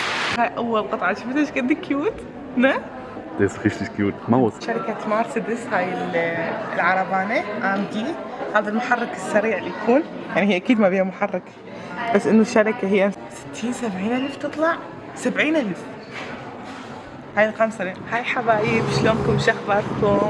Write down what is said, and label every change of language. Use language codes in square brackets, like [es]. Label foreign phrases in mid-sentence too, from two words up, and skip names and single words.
[ar] هاي أول قطعة شفت ايش قد كيوت؟ نه؟ [de] Der ist richtig cute. Maus. [ar] شركة مرسيدس هاي العربانة AMG. هذا المحرك السريع اللي يكون، يعني هي أكيد ما بيها محرك، بس إنه الشركة هي 60-70 ألف تطلع 70 ألف. هاي الخمسة. هاي حبايب، شلونكم؟ شخباركم؟